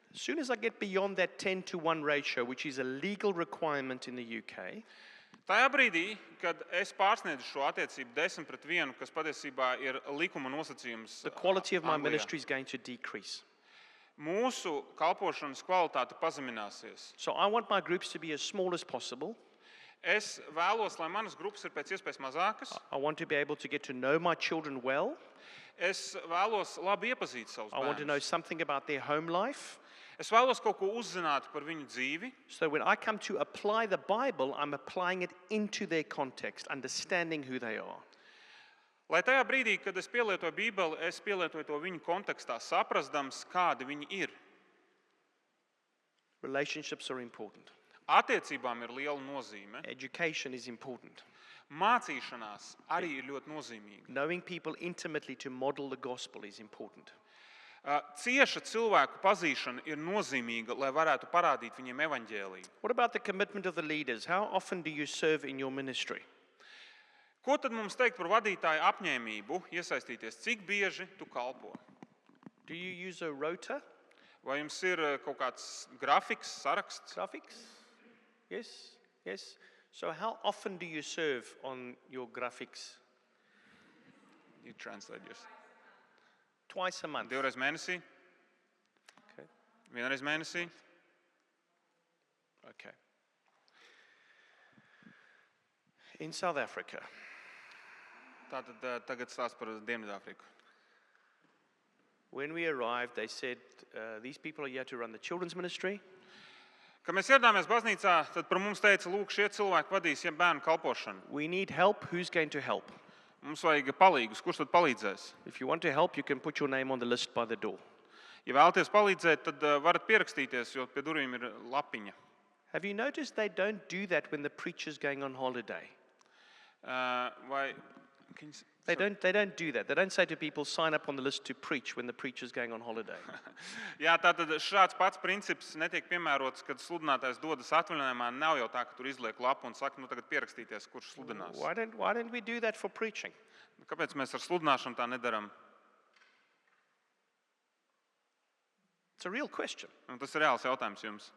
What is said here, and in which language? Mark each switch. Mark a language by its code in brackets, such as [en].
[en] As soon as I get beyond that 10-to-1 ratio, which is a legal requirement in the UK, [lv] Tajā brīdī, kad es pārsniedzu šo attiecību 10-1, kas patiesībā ir likuma nosacījums, [en] the quality of my [lv] Anglijā, [en] ministry is going to decrease. [lv] mūsu kalpošanas kvalitāte pazemināsies. [en] So I want my groups to be as small as possible. [lv] Es vēlos, lai manas grupas ir pēc iespējas mazākas. [en] I want to be able to get to know my children well. [lv] Es vēlos labi iepazīt savus [en] I want to know [lv] bērnus. [en] something about their home life. [lv] Es vēlos kaut ko uzzināt par viņu dzīvi. [en] So when I come to apply the Bible, I'm applying it into their context, understanding who they are. [lv] Lai tajā brīdī, kad es pielietoju Bībeli, es pielietoju to viņu kontekstā, saprastams, kādi viņi ir. [en] Relationships are important. [lv] Attiecībām ir liela nozīme. [en] Education is important. [lv] Mācīšanās arī ir ļoti nozīmīga. [en] Knowing people intimately to model the gospel is important. [lv] Cieša cilvēku pazīšana ir nozīmīga, lai varētu parādīt viņiem evaņģēliju. [en] What about the commitment of the leaders? How often do you serve in your ministry? [lv] Ko tad mums teikt par vadītāju apņēmību iesaistīties? Cik bieži tu kalpo? [en] Do you use a rota? [lv] Vai jums ir kaut kāds grafiks, saraksts? [en] Graphics? Yes? Yes? So how often do you serve on your graphics? You translate yours. Twice a month. [lv] Divreiz mēnesī? [en] Okay. [lv] Vienreiz mēnesī? [en] Okay. In South Africa, [lv] Tātad tagad stāst par Dienvidāfriku. [en] when we arrived, they said, these people are here to run the children's ministry. [lv] Kad mēs ieradāmies baznīcā, tad par mums teica, lūk, šie cilvēki vadīs bērnu kalpošanu. [en] We need help. Who's going to help? [lv] Mums vajag palīgus. Kurš tad palīdzēs? [en] If you want to help, you can put your name on the list by the door. [lv] Ja vēlaties palīdzēt, tad varat pierakstīties, jo pie durvīm ir lapiņa. [en] Have you noticed they don't do that when the preacher's going on holiday? [lv] Vai... [en] They don't do that. They don't say to people, sign up on the list to preach when the preacher's going on holiday. [lv] Jā, tātad šāds pats princips netiek piemērots, kad sludinātājs dodas atvaļinājumā. Nav jau tā, ka tur izliek lapu un saka, nu tagad pierakstīties, kurš sludinās. [en] Why don't we do that for preaching? [lv] Kāpēc mēs ar sludināšanu tā nedaram? [en] It's a real question. [lv] Un tas ir reāls jautājums jums.